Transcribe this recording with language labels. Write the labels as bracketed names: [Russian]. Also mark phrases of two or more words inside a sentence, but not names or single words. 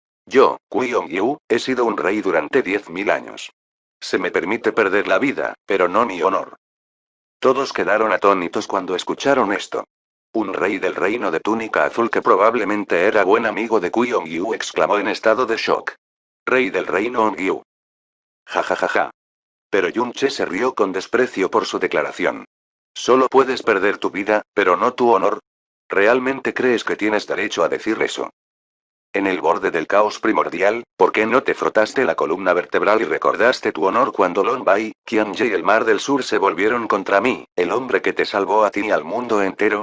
[Spanish] Yo, Kwon-yu, he sido un rey durante 10.000 años. Se me permite perder la vida, pero no mi honor. Todos quedaron atónitos cuando escucharon esto. Un rey del reino de túnica azul que probablemente era buen amigo de Kwon-yu exclamó en estado de shock. Rey del reino Ongyu. Ja ja ja ja. Pero Yun-che se rió con desprecio por su declaración. Solo puedes perder tu vida, pero no tu honor. ¿Realmente crees que tienes derecho a decir eso? En el borde del caos primordial, ¿por qué no te frotaste la columna vertebral y recordaste tu honor cuando Lon Bai, Qian-ye y el Mar del Sur se volvieron contra mí, el hombre que te salvó a ti y al mundo entero?